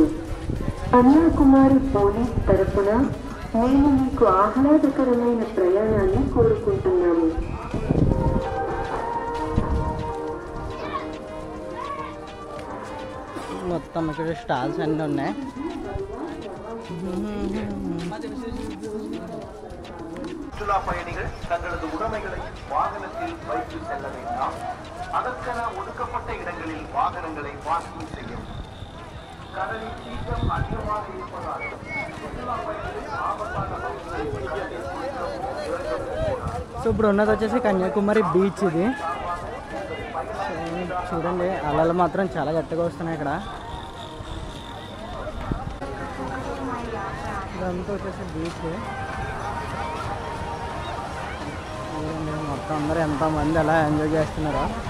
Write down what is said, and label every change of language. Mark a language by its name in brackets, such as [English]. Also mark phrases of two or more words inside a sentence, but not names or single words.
[Telugu] కన్యాకుమారి పోలీస్ తరపున మేము మీకు ఆహ్లాదకరమైన ప్రయాణాన్ని కోరుకుంటున్నాము. మొత్తం ఇక్కడ స్టాల్స్ అన్నీ ఉన్నాయి. [Tamil] சுற்றுலா பயணிகள் தங்களது உடைமைகளை வாகனத்தில் வைத்து செல்ல வேண்டாம். அதற்கென ஒதுக்கப்பட்ட இடங்களில் வாகனங்களை பார்க்கிங் செய்யும். கடலில் சீற்றம் அதிகமாக இருப்பதால் சுற்றுலா பயணிகள் ஆபத்தான பகுதிகளில் [Telugu] సో ఇప్పుడు ఉన్నది వచ్చేసి కన్యాకుమారి బీచ్. ఇది చూడండి, అలలు మాత్రం చాలా గట్టిగా వస్తున్నాయి ఇక్కడ. ఇదంతా వచ్చేసి బీచ్. మొత్తం అందరూ ఎంతమంది అలా ఎంజాయ్ చేస్తున్నారో.